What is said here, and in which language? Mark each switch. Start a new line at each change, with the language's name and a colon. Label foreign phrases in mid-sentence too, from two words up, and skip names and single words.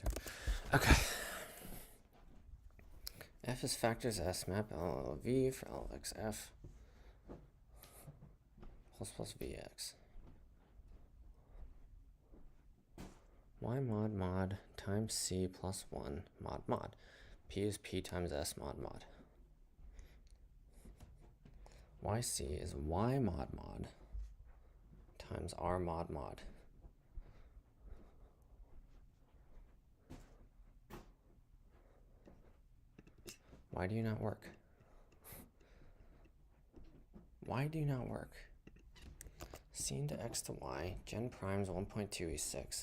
English: Okay. F is factors S, map L V for L of X F plus Vx. Y mod mod times C plus 1 mod mod. P is P times S mod mod. YC is Y mod mod times R mod mod. Why do you not work? Why do you not work? C into X to Y, gen primes 1.2 is 6.